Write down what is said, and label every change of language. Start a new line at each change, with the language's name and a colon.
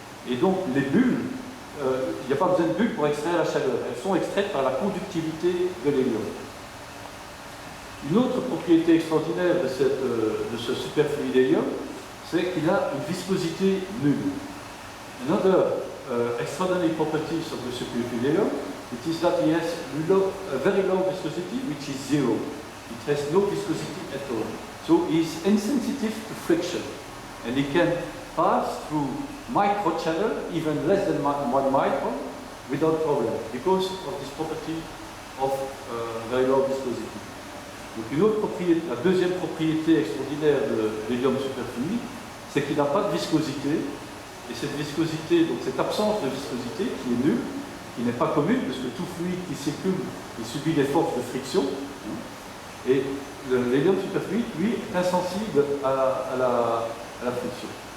French: Et donc les bulles, il n'y a pas besoin de bulles pour extraire la chaleur. Elles sont extraites par la conductivité de l'hélium. Une autre propriété extraordinaire de ce superfluide hélium, c'est qu'il a une viscosité nulle.
English: Another extraordinary properties of the superfluid helium, it is that it has a very low viscosity, which is 0. It has no viscosity at all. So it is insensitive to friction, and it can pass through microchannel, even less than 1 micron, without problem, because of this property of very low viscosity.
French: Donc une autre propriété, la deuxième propriété extraordinaire de l'hélium superfluide, c'est qu'il n'a pas de viscosité, et cette viscosité, donc cette absence de viscosité qui est nulle, qui n'est pas commune, parce que tout fluide qui circule, il subit des forces de friction, et l'hélium superfluide, lui, est insensible à la friction.